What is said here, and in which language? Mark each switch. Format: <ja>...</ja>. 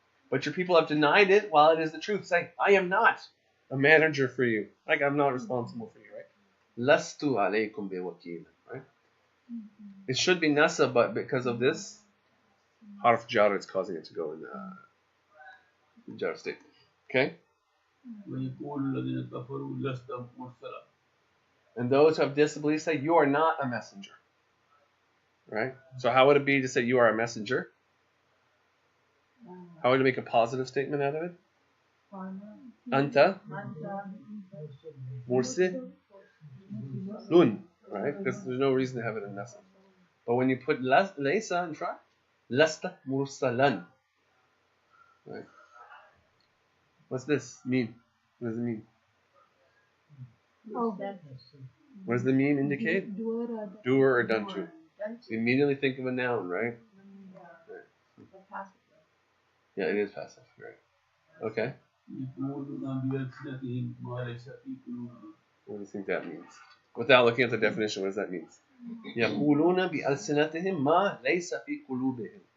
<en>But your people have denied it while it is the truth. Say, I am not a manager for you. Like, I'm not responsible for you, right?</en> <ar>Lastu alaykum biwakil,</ar> <en>right? It should be nasa, but because of this harf jar, it's causing it to go in the jar state. Okay?</en> <ar>ويقول الذين كفروا لست مرسلا.</ar> <en>And those who have disbelief say, you are not a messenger. Right? So how would it be to say you are a messenger? How would you make a positive statement out of it?</en> <ar>Anta mursilun,</ar> <en>right? Because there's no reason to have it in nasab. But when you put laysa in front,</en> <ar>lasta mursalan.</ar> <en>Right? What's this mean? What does it mean? Oh, What does the mean indicate? Doer or done to. You immediately think of a noun, right? Yeah, it is passive, right? Okay.</en> <ar>يقولون بألسنتهم ما ليس في قلوبهم.</ar> <en>What do you think that means? Without looking at the definition, what does that mean?</en> <ar>يقولون بألسنتهم ما ليس في قلوبهم.</ar>